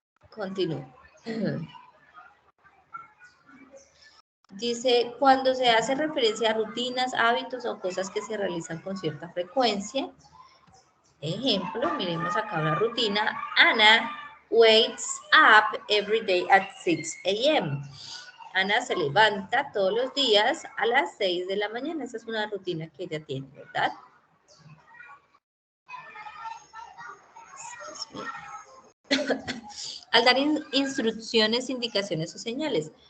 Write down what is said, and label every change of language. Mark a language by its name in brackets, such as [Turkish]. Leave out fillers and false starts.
[Spanish] Continúo. Dice, cuando se hace referencia a rutinas, hábitos o cosas que se realizan con cierta frecuencia. Ejemplo, miremos acá una rutina. [English] Ana wakes up every day at 6 a.m. [Spanish] Ana se levanta todos los días a las 6 de la mañana. Esa es una rutina que ella tiene, ¿verdad? Al dar instrucciones, indicaciones o señales.